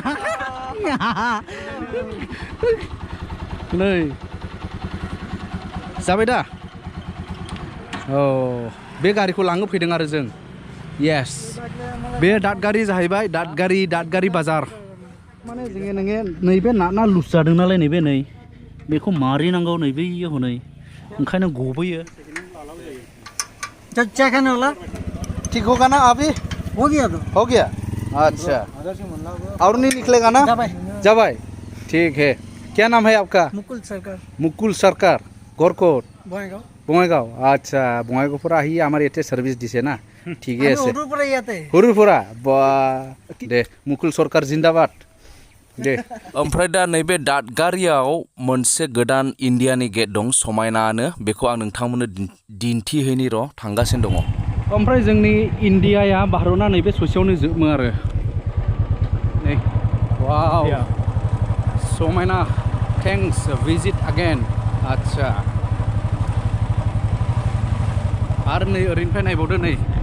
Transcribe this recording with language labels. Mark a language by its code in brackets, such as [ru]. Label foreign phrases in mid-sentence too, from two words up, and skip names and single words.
[brx] नै जाबाय दा औ बे गारिखौ लांनो फैदों आरो जों येस बे दादगारि जाहैबाय दादगारि बाजार माने जोङो नोङो नैबे ना लुज जादों नालाय नैबे नै बेखौ मारिनांगौ नैबे हनै ओंखायनो गबोयो [hi] चेक है ना ठीक होगा ना अभी हो गया तो हो गया अच्छा और नहीं निकलेगा ना जाबाय ठीक है क्या नाम है आपका मुकुल सरकार गरकोट बङाइगाव [as] আচ্ছা বঙাইগাঁৱৰ পৰা আহি আমাৰ ইয়াতে সার্ভিস দিছে না ঠিকই আছে হৰুৰ পৰা দে [hi] মুকুল सरकार जिंदाबाद दे [brx] ओमफ्राय दा नैबे दादगारियाव मोनसे गोदान इन्डियानि गेट दं समायनानो बेखौ आं नोंथांमोननो दिन्थिहैनि र' थांगासिनो दङ ओमफ्राय जोंनि इन्डियाया भारतआ नैबे ससेयावनो जोबो आरो नै वाव समायना [en] thanks visit again [brx] आच्छा आरो नै ओरैनिफ्राय नायबावदो नै